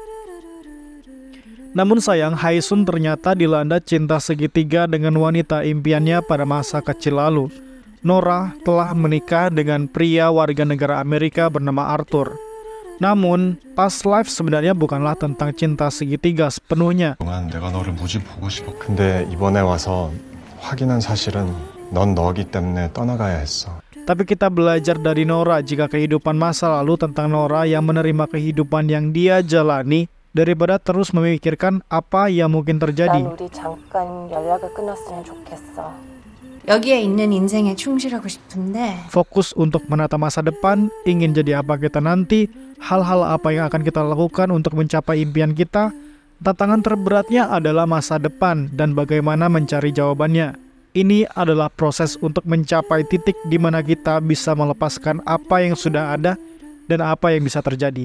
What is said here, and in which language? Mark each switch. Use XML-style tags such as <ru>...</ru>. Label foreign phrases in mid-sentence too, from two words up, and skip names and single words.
<id>Namun sayang, Hae Sung ternyata dilanda cinta segitiga dengan wanita impiannya pada masa kecil lalu. Nora telah menikah dengan pria warga negara Amerika bernama Arthur. Namun, Past Life sebenarnya bukanlah tentang cinta segitiga sepenuhnya.</id> <ko>내가 너를 무지 보고 싶어. 근데 이번에 와서 확인한 사실은 넌 너기 때문에 떠나가야 했어.</ko> <id>Tapi kita belajar dari Nora jika kehidupan masa lalu tentang Nora yang menerima kehidupan yang dia jalani daripada terus memikirkan apa yang mungkin terjadi.</id> <ko>난 우리 잠깐 연락을 끊었으면 좋겠어. 여기에 있는 인생에 충실하고 싶은데</ko> <id>Fokus untuk menata masa depan, ingin jadi apa kita nanti, hal-hal apa yang akan kita lakukan untuk mencapai impian kita. Tantangan terberatnya adalah masa depan dan bagaimana mencari jawabannya. Ini adalah proses untuk mencapai titik di mana kita bisa melepaskan apa yang sudah ada dan apa yang bisa terjadi.</id>